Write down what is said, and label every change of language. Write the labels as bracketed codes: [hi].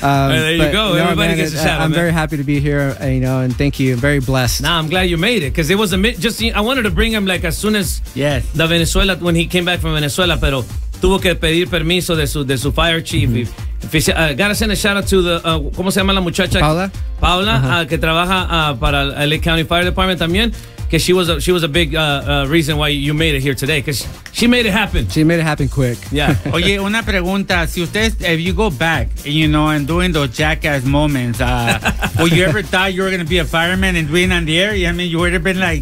[en] There you go. No, everybody, man, gets a shout out. I'm very happy to be here, you know, and thank you. I'm very blessed. Nah, I'm glad you made it because it was I wanted to bring him like as soon as the Venezuela, when he came back from Venezuela, [es] pero tuvo que pedir permiso de su fire chief. [en] Mm-hmm. Gotta send a shout out to the [es] ¿cómo se llama la muchacha? [en] Paula, uh-huh. [es] Que trabaja para el LA County Fire Department también. [en] Because she was a big reason why you made it here today. Because she made it happen. She made it happen quick. Yeah. [es] Oye, una pregunta. Si ustedes, [en] if you go back, you know, and doing those jackass moments, would you ever thought you were going to be a fireman and doing on the air? I mean, you would have been like...